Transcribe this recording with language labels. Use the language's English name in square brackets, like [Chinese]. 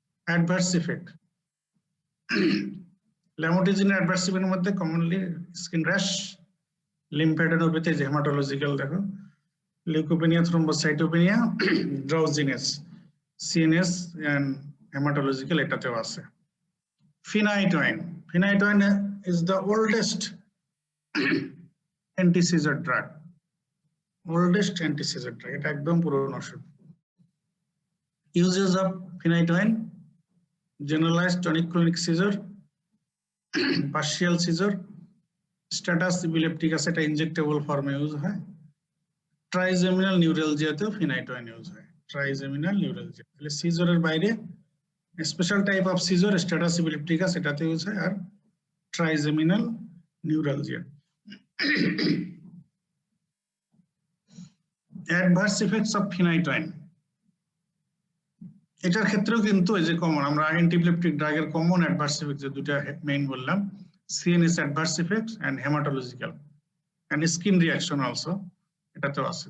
[Bangla] Adverse effect, ল্যামোট্রিজিনের adverse ইফেক্টের মধ্যে commonly skin rash, lymphadenopathy, যে haematological দেখো, leucopenia, thrombocytopenia, drowsiness, CNS and haematological এটাতেও আছে। ফিনাইটোইন। [English] Phenytoin is the oldest anti-seizure drug. Oldest anti-seizure drug. [Bangla] এটা একদম পুরনো ওষুধ। [English] Uses of phenytoin: generalized tonic-clonic seizure, partial seizure, status epilepticus [Bangla] এটা injectable ফর্মে ইউজ হয়, ট্রাইজেমিনাল নিউরালজিয়াতেও ফিনাইটোইন ইউজ হয়। ট্রাইজেমিনাল নিউরালজিয়া তাহলে সিজারের বাইরে special type of caesar status epilepticus এটাতে ইউজ হয়, আর trigeminal neuralgia. Adverse effects of ফিনাইটোইন, এটার ক্ষেত্রেও কিন্তু এই যে কমন আমরা অ্যান্টিপ্লেপটিক ড্রাগের কমন অ্যাডভার্স ইফেক্ট যে দুটো মেইন বললাম, CNS adverse effects and haematological and skin reaction also এটাতেও আছে।